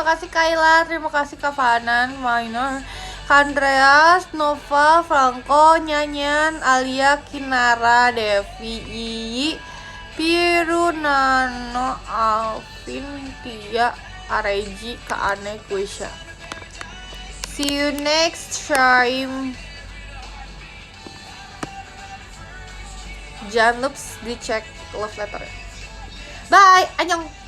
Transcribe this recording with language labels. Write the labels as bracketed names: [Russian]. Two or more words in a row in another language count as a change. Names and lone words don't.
[Indonesian] kasih Kayla, terima kasih Kavanan, Minor, Andreas, Nova, Franco, Nyanyan, Alia, Kinara, Devi, Iyi, Piru, Nano, Alvin, Tia, Areji, Kaane, Kuisha. [English] See you next time. [Indonesian] Jangan lupa dicek [English] love letter. Bye, [Korean] annyeong.